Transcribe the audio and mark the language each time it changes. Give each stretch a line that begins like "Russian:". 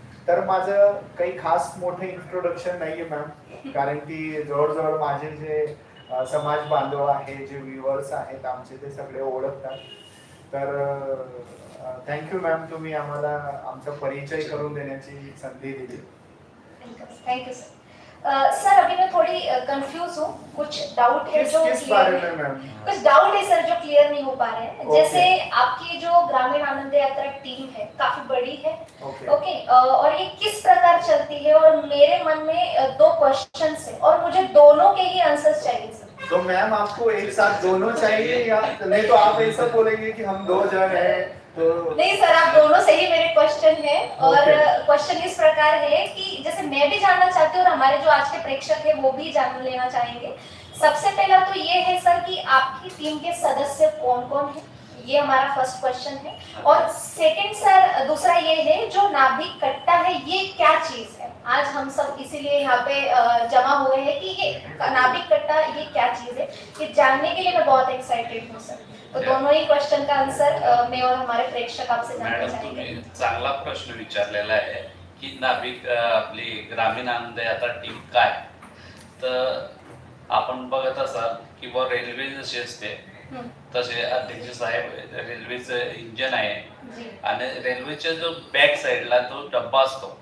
Marathi: तर माझं काही खास मोठं इंट्रोडक्शन नाहीये मॅम, कारण की जवळजवळ माझे जे समाज बांधव आहे, जे व्ह्युअर्स आहेत आमचे, ते सगळे ओळखतात। तर थँक्यू मॅम, तुम्ही आम्हाला आमचा परिचय करून देण्याची संधी दिली।
English: Thank you sir.
Hindi: सर अभी मैं थोड़ी कंफ्यूज हूँ, कुछ डाउट है जो किस बारे में मैम? कुछ डाउट है सर जो क्लियर नहीं हो पा रहे हैं। जैसे आपकी जो ग्रामीण आनंद यात्रा टीम है काफी बड़ी है। ओके, और ये किस प्रकार चलती है, और मेरे मन में 2 क्वेश्चंस हैं और मुझे दोनों के ही आंसर्स चाहिए सर। तो मैम आपको एक साथ दोनों चाहिए या नहीं, तो आप ऐसा बोलेंगे कि हम 2 जन हैं तो नहीं सर, आप दोनों से ही मेरे क्वेश्चन है। और
English: Okay.
Hindi: क्वेश्चन इस प्रकार है कि जैसे मैं भी जानना चाहती हूँ और हमारे जो आज के प्रेक्षक है वो भी जान लेना चाहेंगे। सबसे पहला तो ये है सर कि आपकी टीम के सदस्य कौन कौन है, ये हमारा फर्स्ट क्वेश्चन है। और सेकंड सर, दूसरा ये है जो नाभिक कट्टा है ये क्या चीज है? आज हम सब इसीलिए यहाँ पे जमा हुए हैं कि ये नाभिक कट्टा ये क्या चीज है, ये जानने के लिए मैं बहुत एक्साइटेड हूँ सर। तो दोनों ही क्वेश्चन का आंसर मैं और हमारे प्रेक्षक आपसे जानना
Marathi: मॅडम
Hindi: चाहेंगे।
Marathi: तुम्ही चांगला प्रश्न विचारलेला आहे की नाभिक आपली ग्रामीण आनंद यात्रा टीम काय. तर आपण बघत असाल की व रेल्वे जशी असते हम्म, तसे अध्यक्ष साहेब रेल्वेचं इंजन आहे जी, आणि रेल्वेच्या जो बॅक साईडला जो डब्बा असतो